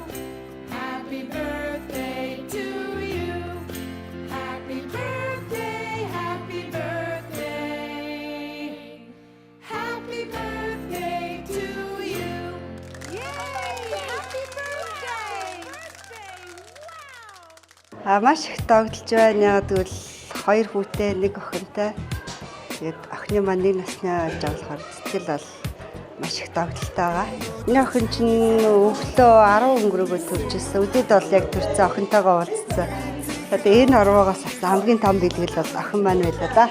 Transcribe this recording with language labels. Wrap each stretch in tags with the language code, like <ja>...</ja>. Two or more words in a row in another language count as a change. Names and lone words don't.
<en>Happy birthday to you. Happy birthday, happy birthday. Happy birthday to you. Yay! Happy birthday! Wow!</en> <mn>Маш их догдолж байна. Яг тэгвэл 2 хүүтэй 1 охинтой. Тэгээд охины маань 1 насны болж байгаа болохоор сэтгэл бол маш их догдолтой байгаа. Миний охин чинь өглөө 10 өнгөрөөгөө төрж ирсэн. Өдөрт бол яг төрсөн охинтойгоо уулзсан. Тэгээд энэ орвоогоос хамгийн том бэлгэл бол охин маань байлаа да.</mn>